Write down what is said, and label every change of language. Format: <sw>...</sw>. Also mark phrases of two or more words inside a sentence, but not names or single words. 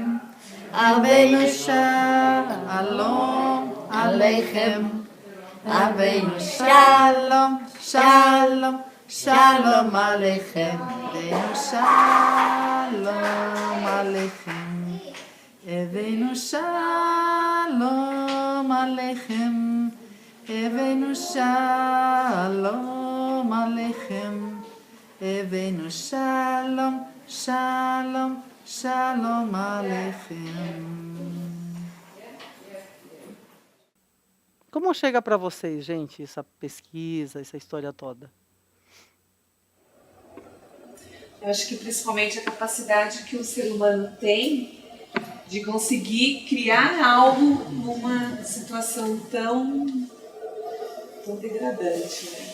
<he>הבאנו שלום עליכם הבאנו שלום שלום שלום עליכם הבאנו שלום עליכם הבאנו שלום עליכם הבאנו שלום עליכם הבאנו שלום שלום. שלום עליכם.</he> <pt>Como chega para vocês, gente, essa pesquisa, essa história toda? Eu acho que principalmente a capacidade que o ser humano tem de conseguir criar algo numa situação tão degradante, né?</pt>